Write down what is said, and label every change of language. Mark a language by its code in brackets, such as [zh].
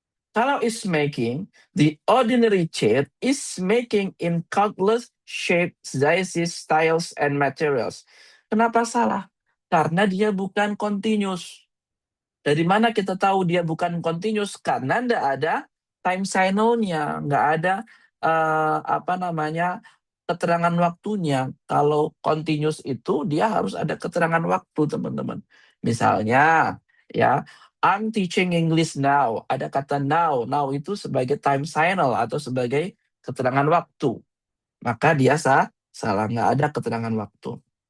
[id] Kalau [en] is making, the ordinary chair is making in countless shapes, sizes, styles, and materials. [id] Kenapa salah? Karena dia bukan [en] continuous. [id] Dari mana kita tahu dia bukan continuous? Karena nggak ada [en] time signal- [id] nya, nggak ada apa namanya keterangan waktunya. Kalau continuous itu dia harus ada keterangan waktu, teman-teman. Misalnya, ya, [en] I'm teaching English now. [id] Ada kata now. Now itu sebagai [en] time signal [id] atau sebagai keterangan waktu. Maka dia salah, nggak ada keterangan waktu.